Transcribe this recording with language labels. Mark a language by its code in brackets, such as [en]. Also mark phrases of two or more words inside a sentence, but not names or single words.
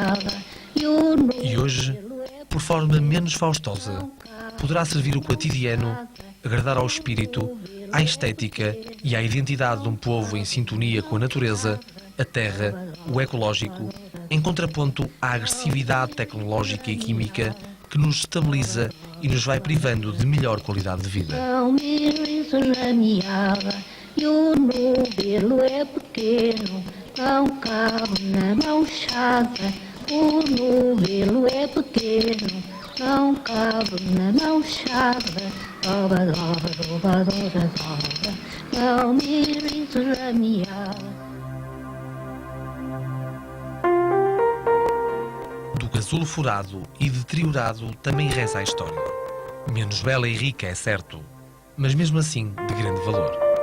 [pt] E hoje, por forma menos faustosa, poderá servir o cotidiano, agradar ao espírito, à estética e à identidade de um povo em sintonia com a natureza, a terra, o ecológico, em contraponto à agressividade tecnológica e química que nos estabiliza e nos vai privando de melhor qualidade de vida. Não me rises a minha e o novelo é pequeno, não cabe na mãochada. O novelo é pequeno, não cabe na mãochada. Doba, doba, doba, doba, doba. Não me rises a minha. Do casulo furado e deteriorado também reza a história. Menos bela e rica, é certo, mas mesmo assim de grande valor.